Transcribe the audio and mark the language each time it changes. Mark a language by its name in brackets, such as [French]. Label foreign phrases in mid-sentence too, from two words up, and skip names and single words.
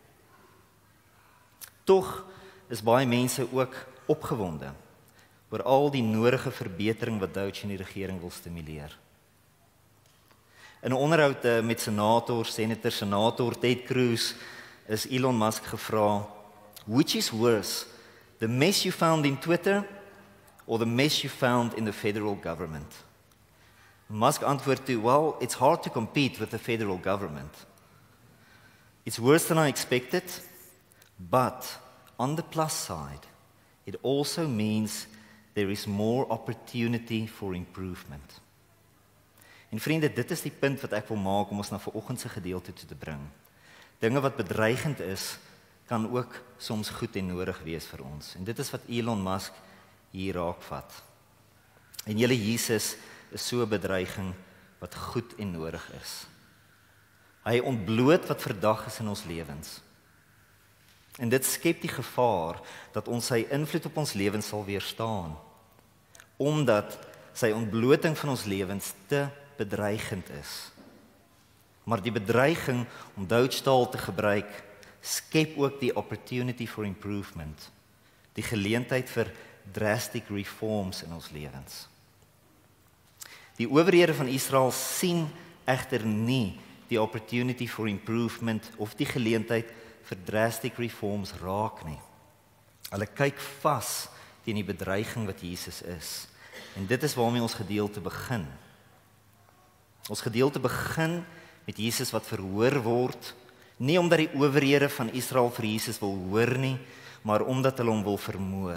[Afrikaans] Tog is baie mense ook opgewonde oor al die nodige verbetering wat Doge en die regering wil stimuleer. In 'n onderhoud met senator Ted Cruz is Elon Musk gevra, [English] "Which is worse, the mess you found in Twitter or the mess you found in the federal government?" [Afrikaans] Musk antwoord toe, [English] "Well, it's hard to compete with the federal government. It's worse than I expected, but on the plus side, it also means there is more opportunity for improvement." [Afrikaans] En vriende, dit is die punt wat ek wil maak om ons na vanoggend se gedeelte toe te bring. Dinge wat bedreigend is, kan ook soms goed en nodig wees vir ons. En dit is wat Elon Musk hier raakvat. En julle Jesus is so 'n bedreiging wat goed en nodig is. Hy ontbloot wat verdag is in ons lewens. En dit skep die gevaar dat ons sy invloed op ons lewens sal weerstaan, omdat sy ontbloting van ons lewens te bedreigend is. Maar die bedreiging om Doge-taal te gebruik, skep ook die [English] opportunity for improvement, [Afrikaans] die geleentheid vir [English] drastic reforms [Afrikaans] in ons lewens. Die owerhede van Israel sien egter nie die [English] opportunity for improvement [Afrikaans] of die geleentheid vir [English] drastic reforms [Afrikaans] raak nie. Hulle kyk vas teen die bedreiging wat Jesus is. En dit is waarmee ons gedeelte begin. Ons gedeelte begin met Jesus wat verhoor word, nie omdat die owerhede van Israel vir Jesus wil hoor nie, maar omdat hulle hom wil vermoor.